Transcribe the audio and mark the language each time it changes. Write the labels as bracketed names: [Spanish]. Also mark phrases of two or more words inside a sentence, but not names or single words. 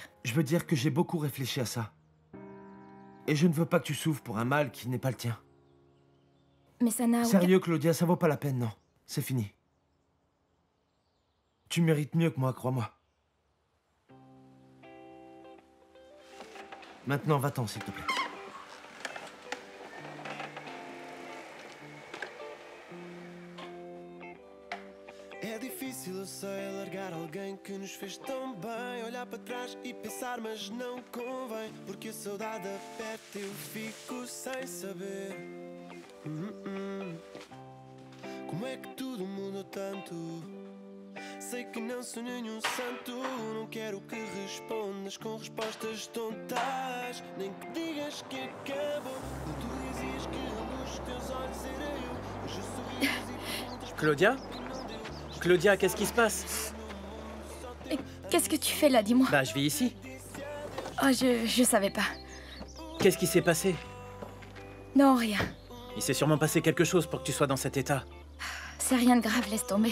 [French] Je veux dire que j'ai beaucoup réfléchi à ça. Et je ne veux pas que tu souffres pour un mal qui n'est pas le tien. Mais ça n'a aucun... Sérieux, Claudia, ça vaut pas la peine, non. C'est fini. Tu mérites mieux que moi, crois-moi. Maintenant, va-t'en, s'il te plaît. [Portuguese] É difícil, eu sei, largar alguém que nos fez tão bem. Olhar para trás e pensar, mas não convém. Porque a saudade aperta, eu fico sem saber. Como é que tudo mudou tanto? Sei que não sou nenhum santo. Não quero que respondas com respostas tontas. Nem que digas que acabou. Quando tu dizias que a luz dos teus olhos era eu. Hoje sorriso e perguntas. Claudia? [French] Claudia, qu'est-ce qui se passe? Qu'est-ce que tu fais là, dis-moi? Bah, je vis ici. Oh, je savais pas. Qu'est-ce qui s'est passé? Non, rien. Il s'est sûrement passé quelque chose pour que tu sois dans cet état. C'est rien de grave, laisse tomber.